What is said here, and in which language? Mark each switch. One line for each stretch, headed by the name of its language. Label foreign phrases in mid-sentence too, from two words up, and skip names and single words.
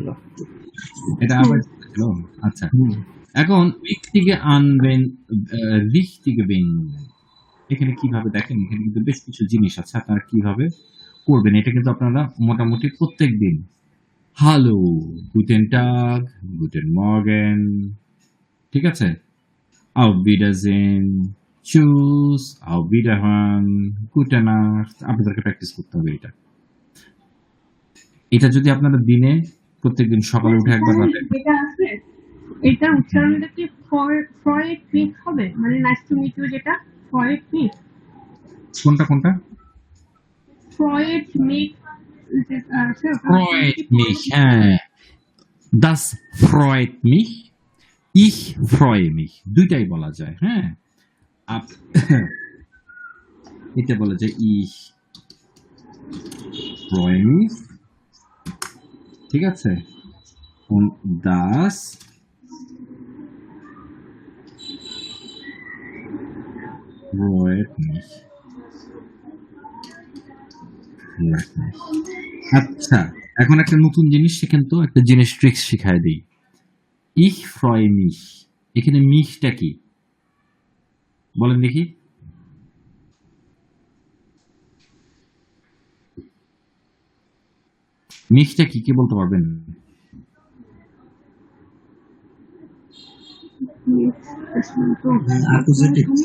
Bangla: এটা আবার ছিল। আচ্ছা, এখন
German: richtige Wendungen,
Bangla: এখানে কিভাবে দেখেন, এখানে কিন্তু বেশ কিছু জিনিস আছে, আপনারা কিভাবে করবেন। এটা কিন্তু আপনারা মোটামুটি প্রত্যেক দিন, হ্যালো,
German: Guten Tag, Guten Morgen,
Bangla: ঠিক আছে,
German: auf Wiedersehen, tschüss, auf Wiederhören, gute Nacht,
Bangla: আপনাদেরকে প্র্যাকটিস করতে হবে এটা। এটা যদি আপনারা দিনে প্রত্যেকদিন সকালে উঠে একবার, রাতে, এটা আছে, এটার উচ্চারণটা কি
German: freut mich
Bangla: হবে? মানে
English: nice to meet you,
Bangla: যেটা
German: freut mich.
Bangla: কোনটা?
German: freut mich, Freut mich, das freut mich, ich freue mich,
Bangla: দুইটাই বলা যায়, হ্যাঁ। এটা বলা যায়
German: ich freue mich,
Bangla: ঠিক আছে,
German: und das freut mich।
Bangla: আচ্ছা, এখন একটা নতুন জিনিস শিখেন তো, একটা জিনিস ট্রিক্স শিখায় দিই।
German: ich freue mich,
Bangla: এখানে মিশটা কি বলেন দেখি? মিশটা কি, কে বলতে পারবেন? অ্যাকুজেটিভ।